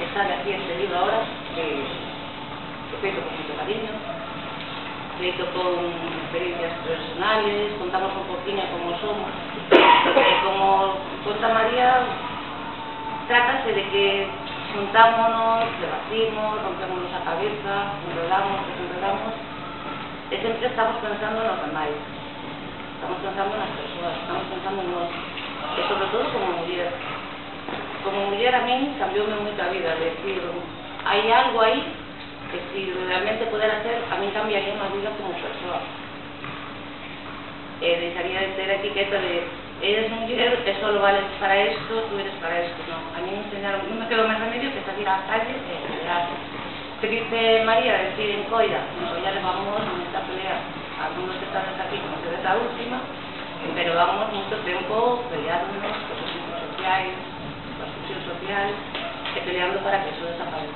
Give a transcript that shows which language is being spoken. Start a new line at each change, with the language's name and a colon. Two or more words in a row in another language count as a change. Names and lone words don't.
Spanish: sale aquí este libro ahora,
Galician: que feito
Spanish: con mucho cariño,
Galician: feito
Spanish: con experiencias personales,
Galician: contamos un poquinho como somos, como conta María, trátase de que juntámonos, debatimos, rompémonos a cabeza, enredamos, desenredamos, e sempre estamos pensando nos demais, estamos pensando nas persoas, estamos pensando en nós, e sobre todo como muller. Como muller a min cambioume moito a vida, decir, hai algo aí que si realmente pudera ser, a min cambiaría a vida como persoa. Deixaría de ter a etiqueta de eres muller e só vales para esto,
Spanish: tú eres para esto,
Galician: no.
Spanish: A mí me enseñaron,
Galician: non me quedo máis remedio que salir á calle e pelear.
Spanish: Que dice María, decir en Coira, ya levamos esta pelea, algunos que están aquí como se ve la última, pero vamos mucho tiempo peleándonos por los sitios sociales, la exclusión social, y peleando para que eso desaparezca.